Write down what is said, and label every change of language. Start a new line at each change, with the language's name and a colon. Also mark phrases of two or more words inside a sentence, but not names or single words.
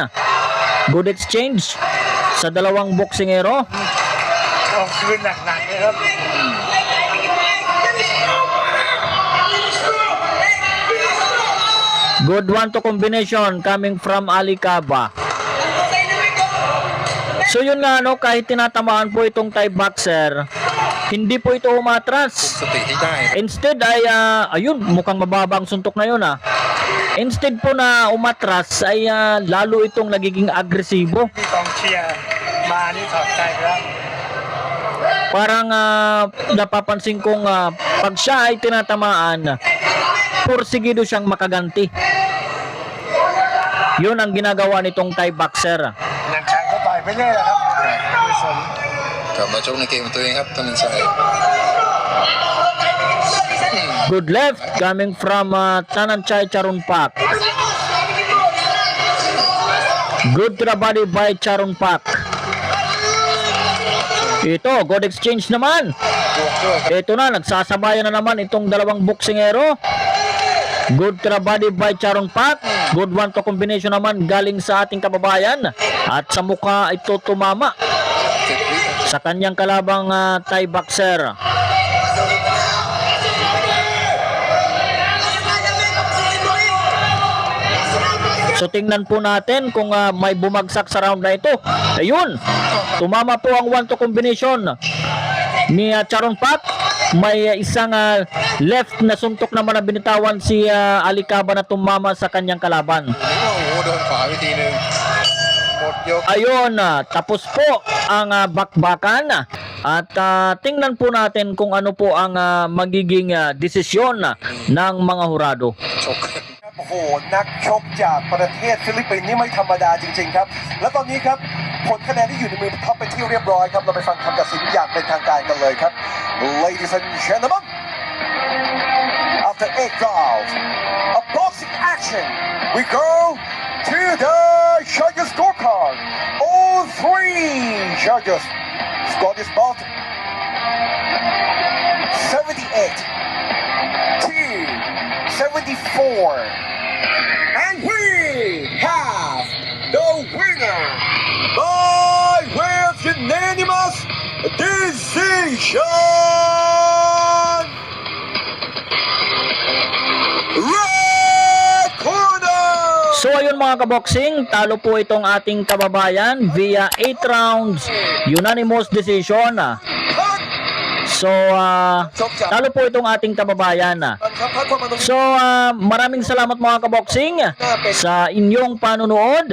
English: Good exchange
Filipino: sa dalawang boksingero.
Thai: เอาคืนหนักๆเลยครับ
English: Good 1-2 combination coming from Alicaba.
Filipino: So yun nga, kahit tinatamaan po itong
English: Thai boxer,
Filipino: hindi po ito umatras.
Thai: สติให้ได้
Filipino: Instead ay, ayun, mukhang mababa ang suntok na yun. Instead po na umatras ay lalo itong nagiging agresibo.
Thai: ที่กองเชียร์มานี่ถอดใจไปแล้ว
Filipino: Parang napapansin kong pag siya ay tinatamaan, porsigido siyang makaganti. Yun ang ginagawa nitong
English: Thai boxer.
Thai: หนังชัยก็ต่อยไปเรื่อยแหละครับไม่สน กลับมาชกในเกมของตัวเองครับธนันชัย
English: Good left coming from Tanan Chai Charon Pak. Good to the body by Charon Pak.
Filipino: Ito,
English: good exchange
Filipino: naman.
Thai: บวกด้วยครับ
Filipino: Ito na, nagsasabayan na naman itong dalawang boksingero.
English: Good to the body by Charon Pak. Good one to combination
Filipino: naman galing sa ating kababayan. At sa mukha ito tumama
Thai: 10 วิครับ
Filipino: sa kanyang kalabang
English: Thai boxer.
Filipino: So tingnan po natin kung may bumagsak sa round na ito. Ayun, tumama po ang one to combination ni Charon Pak. May isang left na suntok naman na binitawan si Alikaba na tumama sa kanyang kalaban.
Thai: โอ้โหโดนขวาไปทีนึงหมดยก
Filipino: Ayun, tapos po ang bakbakan. At tingnan po natin kung ano po ang magiging desisyon ng mga hurado.
Thai: ชก โอ้โหนักชกจากประเทศฟิลิปปินส์นี่ไม่ธรรมดาจริงๆครับและ ตอนนี้ครับผลคะแนนที่อยู่ในมือท็อปเป็นที่เรียบร้อยครับเราไปฟัง คำตัดสินอย่างเป็นทางการกันเลยครับ
English: Ladies and gentlemen after 8 rounds of boxing action we go to the judges scorecard all 3 judges score this bout 78 to 74 and we have the winner by way of unanimous decision. Red corner.
Filipino: So ayun mga kaboksing, talo po itong ating kababayan via 8
English: rounds unanimous decision.
Filipino: So talo po itong ating kababayan. So maraming salamat mga kaboksing sa inyong panunood.